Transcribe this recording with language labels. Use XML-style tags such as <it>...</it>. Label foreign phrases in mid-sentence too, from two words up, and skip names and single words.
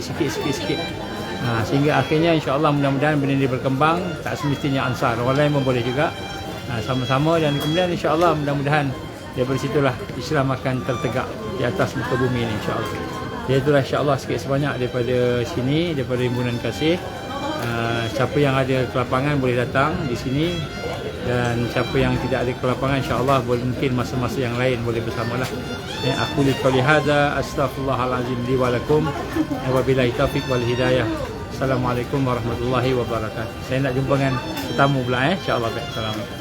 <ms>Sehingga akhirnya insya-Allah mudah-mudahan benda ini berkembang, tak semestinya Ansar, orang lain pun boleh juga sama-sama, dan kemudian insya-Allah mudah-mudahan daripada situlah Islam akan tertegak di atas muka bumi ini, insya-Allah. Itulah insya-Allah sikit sebanyak daripada sini, daripada Himpunan Kasih. Siapa yang ada kelapangan boleh datang di sini Dan siapa yang tidak ada ke lapangan, insya-Allah boleh mungkin masa-masa yang lain boleh bersamalah.</ms> <ar>أقول قولي هذا أستغفر الله العظيم لي ولكم وبالله التوفيق والهداية. السلام عليكم ورحمة الله وبركاته.</ar> <ms>Saya nak jumpa dengan tetamu pula insya-Allah. Assalamualaikum.</ms>